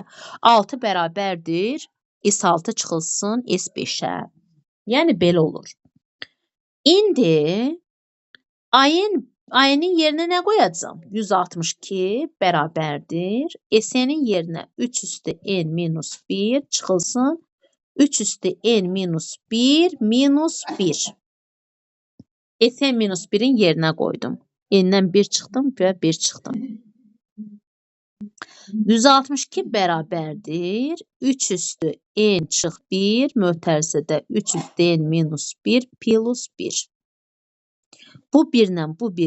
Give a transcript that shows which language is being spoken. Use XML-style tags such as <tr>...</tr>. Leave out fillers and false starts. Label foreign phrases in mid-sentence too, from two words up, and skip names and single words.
<az>6 bərabərdir S6 çıxılsın S5-ə. Yəni belə olur. İndi ayının yerinə nə qoyacağam? 162 bərabərdir. S-nin yerinə 3 üstü n minus 1 çıxılsın. 3 üstü n minus 1 minus 1. S-n minus 1-in yerinə qoydum. N-dən 1 çıxdım və 1 çıxdım. 162 bərabərdir. 3 üstü n çıx 1 mötərizədə 3 üstü n minus 1 plus 1. Bu 1 ilə bu 1</az>